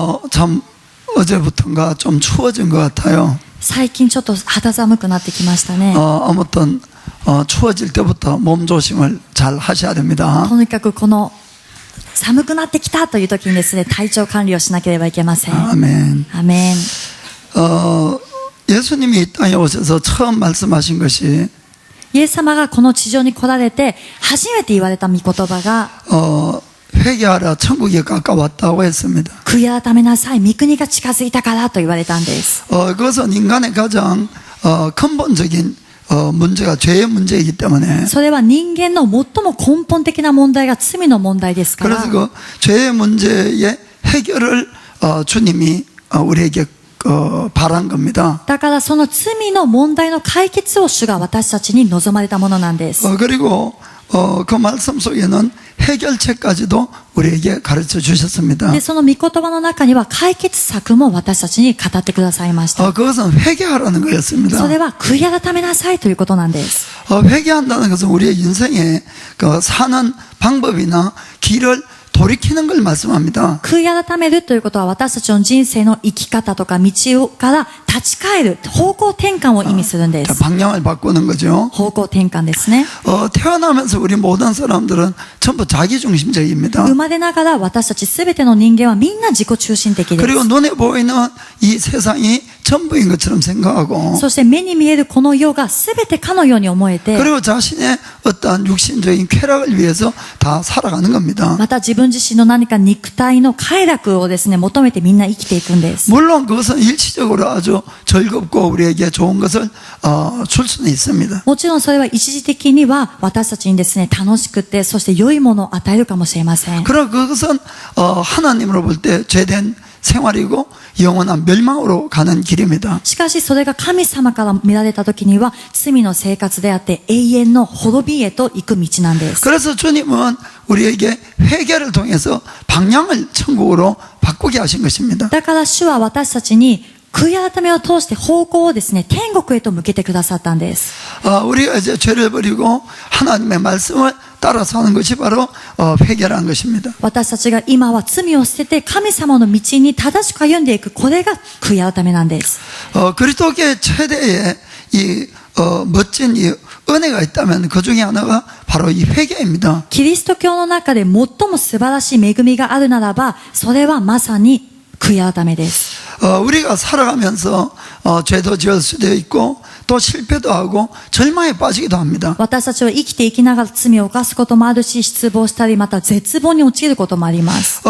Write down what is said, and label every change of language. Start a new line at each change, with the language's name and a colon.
Korean: 참 어제부터인가 좀 추워진 것 같아요.
Japanese: 最近ちょっと肌寒くなってきましたね。
Korean: 아무튼 추워질 때부터 몸 조심을 잘 하셔야 됩니다.
Japanese: とにかくこの寒くなってきたという時にですね、体調管理をしなければいけません。
Korean: 아멘.
Japanese: アメン。
Korean: 예수님이 이 땅에 오셔서 처음 말씀하신 것이
Japanese: イエス様がこの地上に来られて初めて言われた御言葉が
Korean: 회개하라 천국이 가까웠다고 했습니다.
Japanese: 悔い改めなさい、御国が近づいたからと言われたんです。
Korean: 그것은 인간의 가장 근본적인 문제가 죄의 문제이기 때문에
Japanese: それは人間の最も根本的な問題が罪の問題ですから。
Korean: 그래서 그 죄의 문제의 해결을 주님이 우리에게 바란 겁니다.
Japanese: だからその罪の問題の解決を主が私たちに望まれたものなんです。
Korean: 그리고 그 말씀 속에는 해결책까지도 우리에게 가르쳐 주셨습니다.
Japanese: で、その御言葉の中には解決策も私たちに語ってくださいました。
Korean: 그것은 회개하라는 거였습니다.
Japanese: それは悔い改めなさいということなんです。
Korean: 회개한다는 것은 우리의 인생에 사는 방법이나 길을 돌이키는 걸 말씀합니다.
Japanese: 悔い改めるということは私たちの人生の生き方とか道から立ち返る方向転換を意味するんです。
Korean: 방향을 바꾸는 거죠.
Japanese: 方向転換ですね。
Korean: 태어나면서 우리 모든 사람들은 전부 자기중심적입니다.
Japanese: 生まれながら私たちすべての人間はみんな自己中心的です。
Korean: 그리고 눈에 보이는 이 세상이 전부인 것처럼 생각하고
Japanese: そして目に見えるこの世がすべてかのように思えて、
Korean: 그리고 자신의 어떠한 육신적인 쾌락을 위해서 다 살아가는 겁니다.
Japanese: また自分自身の何か肉体の快楽をですね、求めてみんな生きていくんです。
Korean: 물론 그것은 일시적으로 아주 즐겁고 우리에게 좋은 것을 줄 수는 있습니다.
Japanese: もちろんそれは一時的には私たちにですね、楽しくて、そして良いものを与えるかもしれません。
Korean: 그러나 그것은 하나님으로 볼 때 죄된 생활이고 영원한 멸망으로 가는 길입니다.
Japanese: しかしそれが神様から見られた時には罪の生活であって永遠の滅びへと行く道なんです。
Korean: 그래서 주님은 우리에게 회개를 통해서 방향을 천국으로 바꾸게 하신 것입니다.
Japanese: だから主は私たちに悔い改めを通して方向をですね、天国へと向けてくださったんです。
Korean: 우리가 이제 죄를 버리고 하나님의 말씀을 따라 사는 것이 바로 회개라는 것입니다.
Japanese: 私たちが今は罪を捨てて神様の道に正しく歩んでいく、これが悔い改めなんです。
Korean: 그리스도교의 최대의 이 멋진 이 은혜가 있다면 그 중에 하나가 바로 이 회개입니다.
Japanese: キリスト教の中で最も素晴らしい恵みがあるならば、それはまさに悔い改めです。
Korean: 우리가 살아가면서 죄도 지을 수도 있고 또 실패도 하고 절망에 빠지기도 합니다.
Japanese: 私たちは生きていきながら罪を犯すこともあるし、失望したり、また絶望に陥ることもあります。